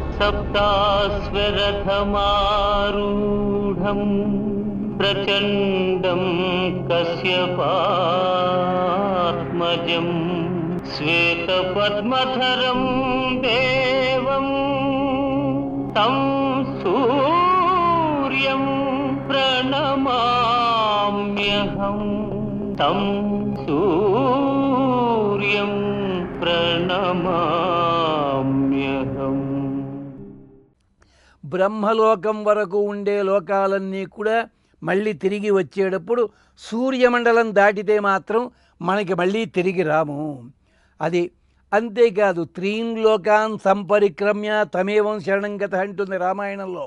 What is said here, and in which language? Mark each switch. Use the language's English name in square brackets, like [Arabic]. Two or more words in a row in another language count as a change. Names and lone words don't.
[Sanskrit] सप्ताश्वरथमारूढं प्रचण्डं कश्यपात्मजं श्वेतपद्मधरं देवं तं सूर्यं प्रणमाम्यहं तं सूर्यं ప్రణమామ్యహం. [Telugu] బ్రహ్మలోకం వరకు ఉండే లోకాలన్నీ కూడా మళ్ళీ తిరిగి వచ్చేటప్పుడు సూర్యమండలం దాటితే మాత్రం మనకి మళ్ళీ తిరిగి రాము. అది అంతేకాదు, [Sanskrit] త్రీన్ లోకాన్ సంపరిక్రమ్య తమేవం శరణం గత [Telugu] అంటుంది రామాయణంలో.